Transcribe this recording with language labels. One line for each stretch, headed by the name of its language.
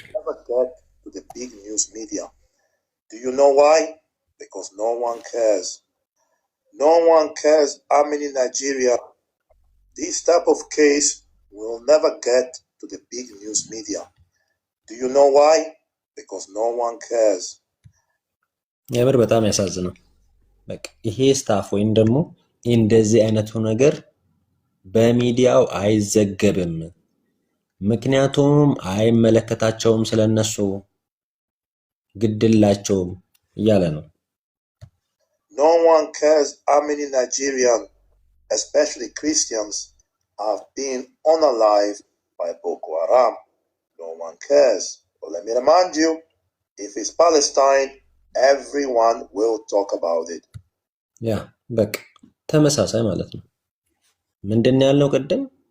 English: never get to the big news media. Do you know why? Because no one cares. No one cares how many Nigeria. This type of case will never get to the big news media. Do you know why? Because no one cares.
Amharic: የምር በጣም ያሳዝናል። በቃ ይሄ ስታፍ ወይም ደግሞ እንደዚህ አይነቱ ነገር በሚዲያው አይዘገብም፣ ምክንያቱም አይመለከታቸውም፣ ስለነሱ ግድላቸውም እያለ ነው።
English: No one cares how many Nigerians, especially Christians, have been unalive by Boko Haram. No one cares. But let me remind you, if it's Palestine, everyone will talk about it.
Amharic: ያ በቃ ተመሳሳይ ማለት ነው። ምንድን ነው ያልነው ቅድም?